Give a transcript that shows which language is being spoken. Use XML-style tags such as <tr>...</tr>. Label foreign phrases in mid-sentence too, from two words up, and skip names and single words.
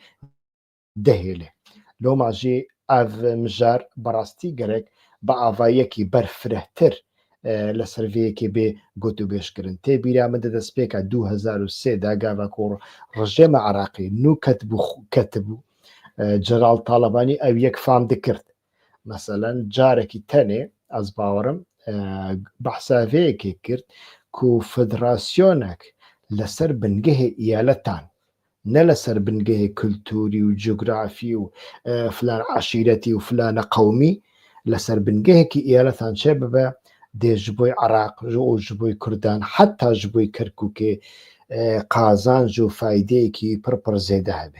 <ku>dihêle loma jî ev mijar berastî gerek bi avayekî berfirehtir li ser vê yekê bê gotûbêjkirin tê bîra min di destpêka 2003 de gava ku rejêma Iraqê nû ketibû Celal Talebanî ew yek fam dikirt meselen carekî tenê ez bawerim behsa vê yekê kirt ku federasyonek لەسەر بنگەهێ ئیالەتان، نە لەسەر بنگەهێ کللتوری و جوگرافی و فلان عشیرەتی و فلانە قەومی، لەسەر بنگەهێکی ئیالەتان چێ ببە دێژ بۆی عراق و ji بۆی کوردان حتا ji بۆی کەرکووکێ قازانج و فایدەیەکی پڕپڕ زێدە هەبێ.</ku>